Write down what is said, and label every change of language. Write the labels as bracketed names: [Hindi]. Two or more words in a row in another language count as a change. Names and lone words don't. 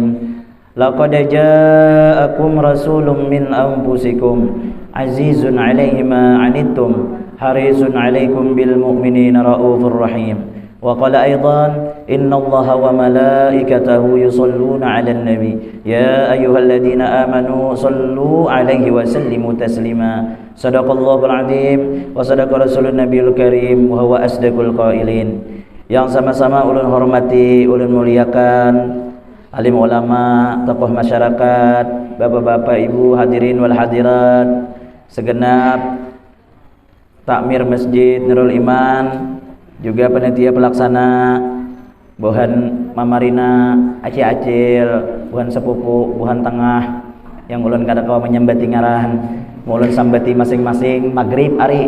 [Arabic] لقد جاءكم رسول من أنفسكم عزيز عليه ما عنتم حريص عليكم بالمؤمنين رؤوف رحيم. وقال أيضا: إن الله وملائكته يصلون على النبي يا أيها الذين آمنوا صلوا عليه وسلموا تسليما. صدق الله العظيم وصدق رسول النبي الكريم وهو أصدق القائلين. [Banjar] Yang sama-sama ulun hormati, ulun muliakan, alim ulama, tokoh masyarakat, bapak-bapak, ibu, [Arabic] الحاضرين والحاضرات, [Banjar] segenap takmir Masjid Nurul Iman, juga panitia pelaksana, buhan Mamarina, Acil, buhan sepupu, buhan tengah, yang ulun kada kawa menyambati ngaran, ulun sambati masing-masing maghrib ari.